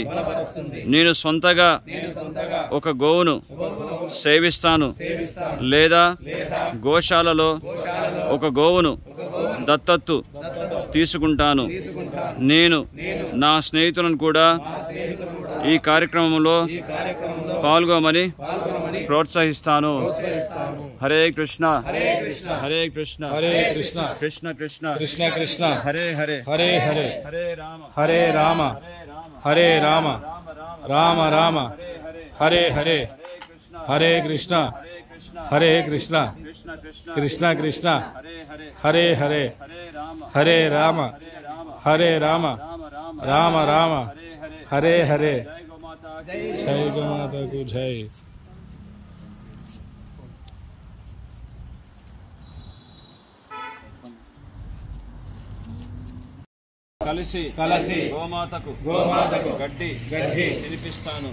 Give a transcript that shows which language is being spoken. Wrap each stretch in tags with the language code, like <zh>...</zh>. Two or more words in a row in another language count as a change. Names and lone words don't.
<te>నేను సొంతగా ఒక గోవును సేవిస్తాను లేదా గోశాలలో ఒక గోవును దత్తత్తు తీసుకుంటాను. నేను నా స్నేహితులను కూడా ఈ కార్యక్రమంలో పాల్గొమని ప్రోత్సహిస్తాను.</te> <sa>హరే కృష్ణ కృష్ణ కృష్ణ కృష్ణ హరే హరే హరే రామ రామ రామ హరే హరే హరే కృష్ణ కృష్ణ కృష్ణ హరే హరే హరే రామ రామ రామ హరే హరే.</sa> <te>జై గోమాతకు జై. కలిసి గోమాతకు గడ్డి తినిపిస్తాను.</te>